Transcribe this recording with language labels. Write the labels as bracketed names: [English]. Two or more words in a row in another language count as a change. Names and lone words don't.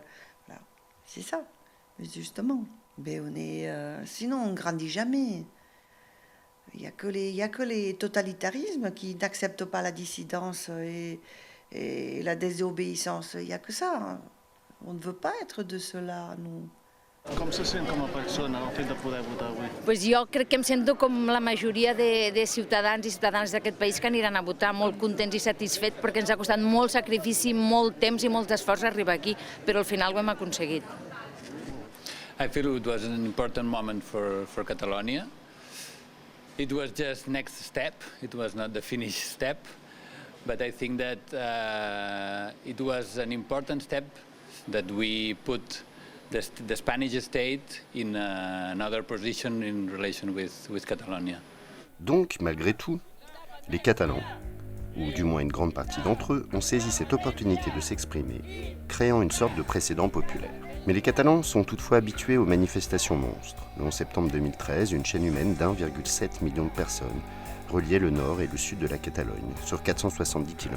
[French] Voilà. C'est ça, justement. Mais sinon, on ne grandit jamais. Il n'y a que les totalitarismes qui n'acceptent pas la dissidence et la désobéissance. Il n'y a que ça. On ne veut pas être de cela, nous. [Catalan] Com se sent com a persona el fet de poder votar avui? Pues jo crec que em sento com la majoria de ciutadans i ciutadanes d'aquest país que aniran a votar, molt contents i satisfets perquè ens ha costat molt sacrifici, molt temps i molt esforç arribar aquí, però al final ho hem aconseguit. [English] I feel it was an important moment for Catalonia. It was just next step. It was not the finish step, but I think that it was an important step that we put the Spanish state in another position in relation with Catalonia. [French] Donc, malgré tout, les Catalans, ou du moins une grande partie d'entre eux, ont saisi cette opportunité de s'exprimer, créant une sorte de précédent populaire. Mais les Catalans sont toutefois habitués aux manifestations monstres. Le 11 septembre 2013, une chaîne humaine d'1,7 million de personnes reliait le nord et le sud de la Catalogne sur 470 km.